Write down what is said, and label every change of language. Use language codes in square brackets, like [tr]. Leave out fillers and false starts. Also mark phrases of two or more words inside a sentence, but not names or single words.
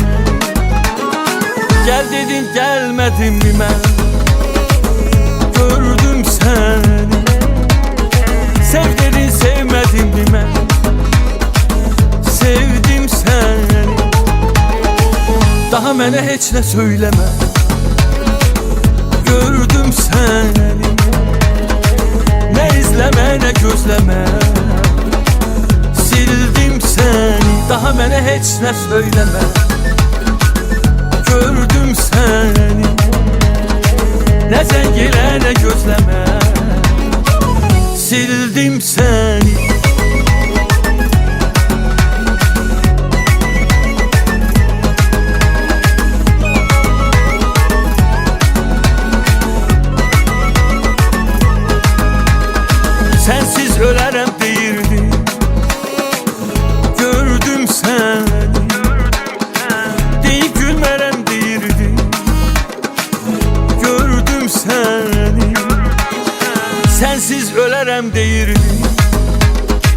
[tr] Gel dedin gelmedin mi ben? Gördüm seni. Sev dedin sevmedin mi ben? Sevdim seni. [az] Daha mənə heç nə söyləmə. [tr] Gördüm seni. Ne izleme ne gözleme. Sildim seni. [az] Daha mənə heç nə söyləmə. [tr] Gördüm seni. Ne zəngile ne gözleme. Sildim seni. Sensiz [az] ölərəm deyirdim. Gördüm səni. Deyib gülmərəm deyirdim. Gördüm səni. Sensiz ölərəm deyirdim.